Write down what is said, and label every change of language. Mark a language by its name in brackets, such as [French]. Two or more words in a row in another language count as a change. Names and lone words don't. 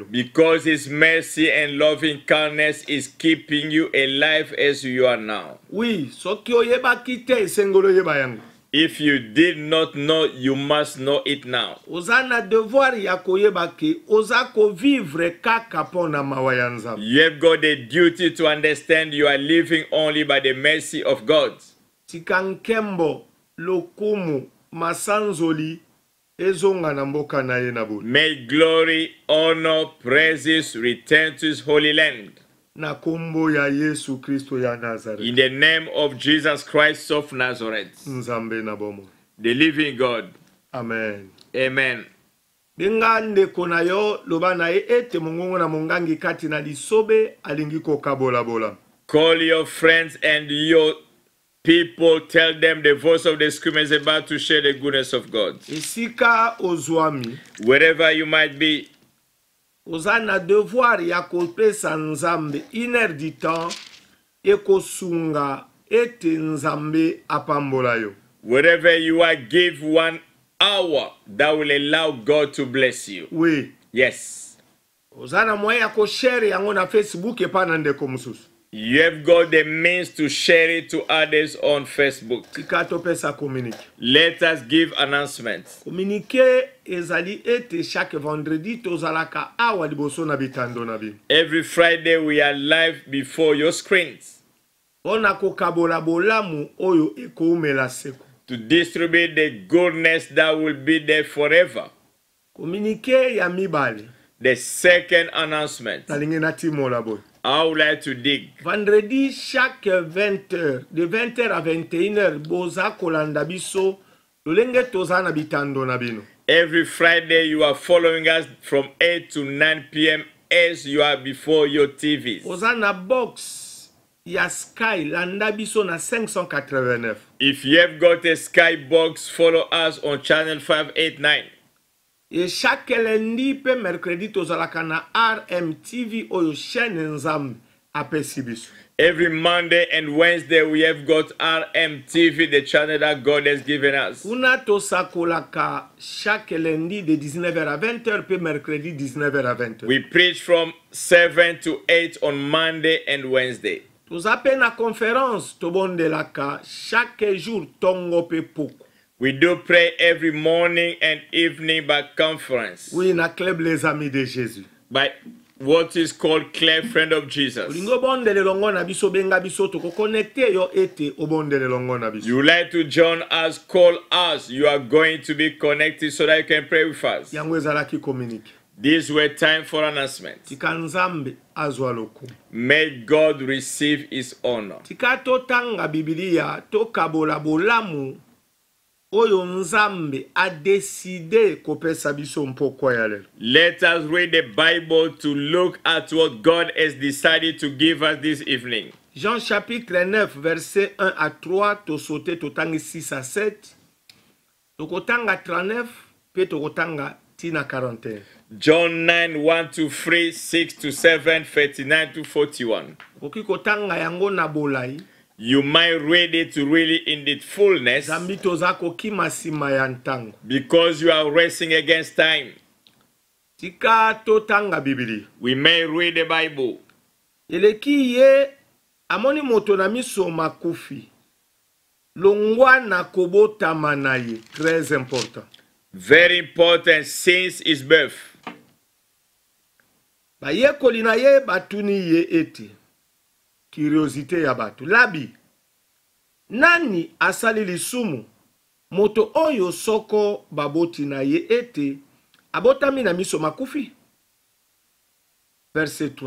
[English] Because His mercy and loving kindness is keeping you alive as you are now. [Lingala] Oui, soki oyeba kite esengolo yeba yango. [English] If you did not know, you must know it now. [Lingala] oza na devoir ya koyeba ke oza kovivre kaka mpo na mawa ya Nzambe. [English] You have got a duty to understand you are living only by the mercy of God. [Lingala] Tika nkembo lokumu masanzoli ezonga na mboka na ye na boni. [English] May glory, honor, praises return to his holy land. [Lingala] Na kombo ya Yesu Kristo ya Nazareth. [English] In the name of Jesus Christ of Nazareth, [Lingala] Nzambe na bomo. [English] the living God. Amen. Amen. [Lingala] Benga ndeko na yo loba na ye ete mongongo na mongangi kati na lisobe alingi kokabola bola. [English] Call your friends and your people, tell them the voice of the Screamer is about to share the goodness of God. [Lingala] Esika ozwami [English] Wherever you might be, [Lingala] oza na devoir ya kopesa Nzambe [French] 1 heure du temps [Lingala] ekosunga ete Nzambe apambola yo. [English] wherever you are, give 1 hour that will allow God to bless you. [French] Oui. [English] Yes. [Lingala] Oza na moyen ya koshare yango na Facebook epa na ndeko mususu. [English] You have got the means to share it to others on Facebook. [Lingala] Tika topesa communique. [English] Let us give announcements. [Lingala] Communique ezali ete [French] chaque vendredi [Lingala] tozalaka awa liboso na bitando na bino. [English] Every Friday we are live before your screens [Lingala] Ona kokabola bolamu oyo ekoumela seko. [English] to distribute the goodness that will be there forever. [Lingala] Communique ya mibale. [English] The second announcement, [Lingala] Nalingi na timola boy. [English] I would like to dig. [French] Vendredi chaque 20h, de 20h à 21h, [Lingala] boza kolanda biso, lolenge toza na bitando na bino. [English] Every Friday you are following us from 8 to 9 p.m. as you are before your TVs. [Lingala] Oza na box ya Sky landa biso na 589. [English] If you have got a Sky box, follow us on channel 589. [French] Et chaque lundi [Lingala] pe mercredi tozalaka na RMTV oyo chaîne Nzambe apesi biso. [English] Every Monday and Wednesday we have got RMTV, the channel that God has given us. [Lingala] Kuna tosakolaka [French] chaque lundi de 19h à 20h [Lingala] pe [French] mercredi 19h à 20h. [English] We preach from 7 to 8 on Monday and Wednesday. [Lingala] Tozape na conférence tobondelaka [French] chaque jour [Lingala] tongo pe poko. [English] We do pray every morning and evening by conference, [French] Oui, na club les amis de Jésus. [English] by what is called Clear Friend of Jesus. [Lingala] Olingo bondele longo na biso benga biso toko connecte yo ete obondele longo na biso. [English] You like to join us, call us. You are going to be connected so that you can pray with us. [Lingala] Yango ezalaki communique. [English] These were time for announcement. [Lingala] Tika Nzambe azwa lokumu. [English] May God receive his honor. [Lingala] Tika totanga Biblia tokabola bolamu oyo Nzambe [French] a décidé [Lingala] kopesa biso mpoko ya lelo. [English] Let us read the Bible to look at what God has decided to give us this evening. [French] Jean chapitre 9 verset 1 à 3 [Lingala] tosote totangi 6 à 7 tokotanga 39 pe tokotanga tina 41. [English] John 9, 1 to 3, 6 to 7, 39 to 41. [Lingala] Koki kotanga yango na bolai. [English] You might read it really in its fullness [Lingala] Zambi toza kokima sima ya ntango. [English] because you are racing against time. [Lingala] Tika totanga Biblia. [English] We may read the Bible. [Lingala] Eleki ye amoni moto na miso makufi. Longwa na kobotama na ye. [French] Très important. [English] Very important since his birth. [Lingala] Bayekoli na ye batuni ye ete. Curiosité ya batu. Labi. Nani asali lisumu? Moto oyo soko baboti na ye ete. Abotami na miso makufi. Verset 3.